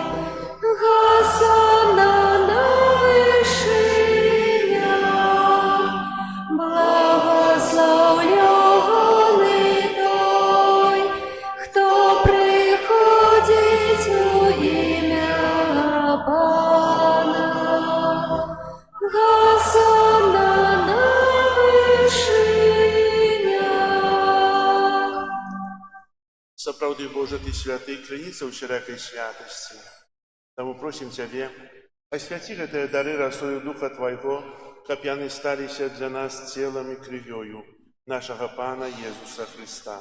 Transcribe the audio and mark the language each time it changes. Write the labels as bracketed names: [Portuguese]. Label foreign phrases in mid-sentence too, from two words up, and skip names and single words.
[Russian] Госанна на вышинях, благословленный той, кто приходит у имя Пана. Госанна на вышинях. [Belarusian] Сапраўды, Божа, Ты святы, крыніца ўсялякай святасці. Таму просім Цябе, асвяці гэтыя дары расою Духа Твайго, каб яны сталіся для нас целам і крывёю нашага Пана Езуса Христа.